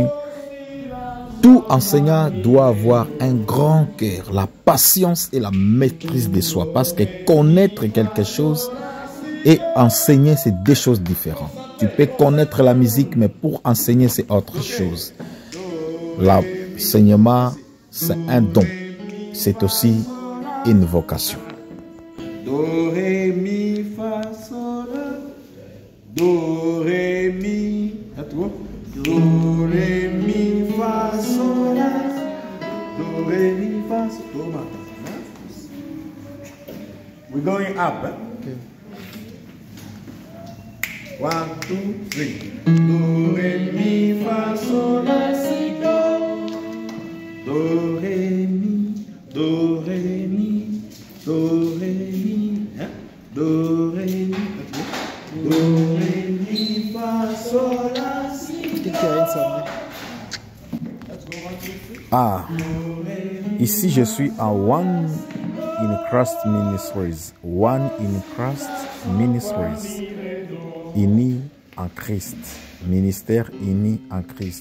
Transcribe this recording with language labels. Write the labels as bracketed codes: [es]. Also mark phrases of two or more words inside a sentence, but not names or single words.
[fr] Tout enseignant doit avoir un grand cœur, la patience et la maîtrise de soi, parce que connaître quelque chose et enseigner, c'est deux choses différentes. Tu peux connaître la musique, mais pour enseigner, c'est autre chose. L'enseignement, c'est un don. C'est aussi une vocation. Do, ré, mi, fa, sol, la. Do, ré, mi. Do, ré, mi, fa, sol, la. Do, ré, mi, fa, sol, la. [en] We're going up. Okay. 1, 2, 3. [fr] Do, ré, mi, fa, sol, la, si, do. Do, ré, mi. Do, ré, mi. Do, ré, mi. Do, ré, mi. Do, ré, mi, fa, sol, la, si, do. Ah, ici je suis en One in Christ Ministries. One in Christ Ministries. Unis en Christ. Ministère uni en Christ.